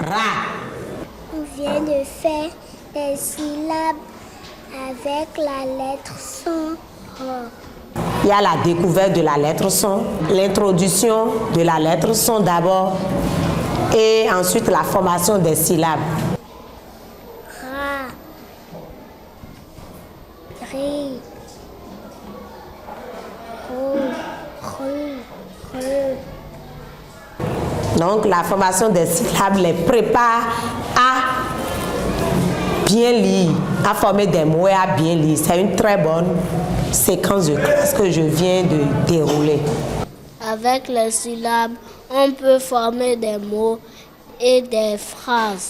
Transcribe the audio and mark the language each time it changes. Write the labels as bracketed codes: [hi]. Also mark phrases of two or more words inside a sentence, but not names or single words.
[fr] Ra. On vient de faire des syllabes avec la lettre son R. Il y a la découverte de la lettre son, l'introduction de la lettre son d'abord, et ensuite la formation des syllabes. Ra. Ri. Ro. Ru. Donc la formation des syllabes les prépare à bien lire, à former des mots et à bien lire. C'est une très bonne séquence de classe que je viens de dérouler. Avec les syllabes, on peut former des mots et des phrases.